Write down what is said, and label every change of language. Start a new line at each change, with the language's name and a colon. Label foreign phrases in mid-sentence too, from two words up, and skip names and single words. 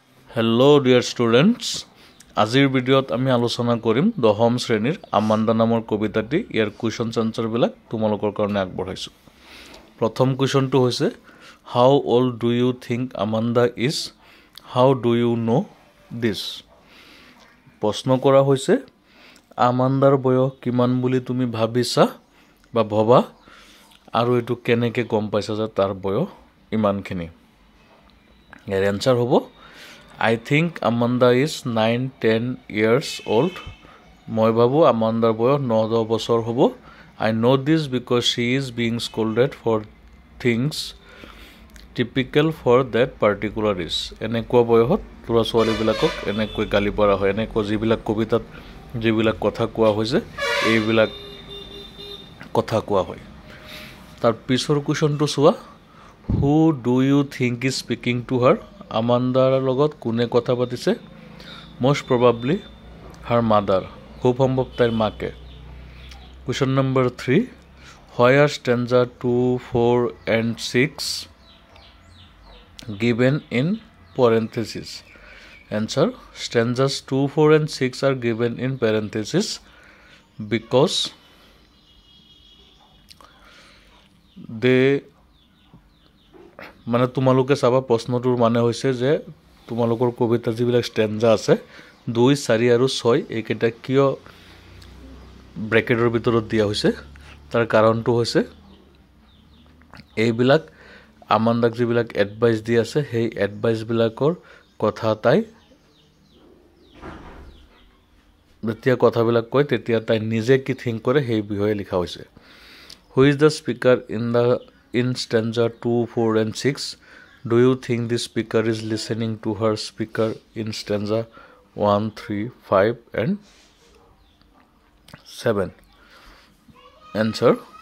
English: Hello dear students,
Assamese: আজিৰ ভিডিঅ'ত আমি আলোচনা কৰিম দহম শ্ৰেণীৰ আমান্দা নামৰ কবিতাটি ইয়াৰ
English: question answer
Assamese: বিলাক তোমালোকৰ কাৰণে আগবঢ়াইছো। প্ৰথম কোৱেশ্চনটো হৈছে
English: How old do you think Amanda is? How do you know this?
Assamese: প্ৰশ্ন কৰা হৈছে আমান্দাৰ বয়স কিমান বুলি তুমি ভাবিছা বা ভবা আৰু এটো কেনেকে গম পাইছা যে তাৰ বয়স ইমানখিনি। ইয়াৰ আনসাৰ হ'ব
English: I think Amanda is 9-10 years old.
Assamese: মই ভাবো আমান্দাৰ বয়স 9-10 বছৰ হ'ব।
English: I know this because she is being scolded for things typical for that particular age.
Assamese: এনেকুৱা বয়সত ল'ৰা ছোৱালীবিলাকক এনেকৈ গালি পৰা হয়, এনেকুৱা যিবিলাক কবিতাত যিবিলাক কথা কোৱা হৈছে এইবিলাক কথা কোৱা হয়। তাৰ পিছৰ কোৱেশ্চনটো চোৱা
English: Who do you think is speaking to her?
Assamese: Amandaৰ লগত কোনে কথা পাতিছে?
English: Most probably her mother.
Assamese: খুব সম্ভৱ তাইৰ মাকে।
English: Question number 3. Where stanza 2, 4 and 6 given in parentheses? Answer. Stanzas 2, 4 and 6 are given in parentheses because they
Assamese: মানে তোমালোকে চাবা প্ৰশ্নটোৰ মানে হৈছে যে তোমালোকৰ কবিতা যিবিলাক স্ট্যান্জা আছে 2 4 আৰু 6 এইকেইটা কিয় ব্ৰেকেটৰ ভিতৰত দিয়া হৈছে তাৰ কাৰণটো হৈছে এইবিলাক আমান্দাক যিবিলাক এডভাইস দি আছে সেই এডভাইস বিলাকৰ কথা তাই যেতিয়া কথাবিলাক কয় তেতিয়া তাই নিজে কি থিংক কৰে সেই বিষয়ে লিখা হৈছে
English: Who is the speaker in stanza 2, 4 and 6? Do you think the speaker is listening to her speaker in stanza 1, 3, 5 and 7? Answer.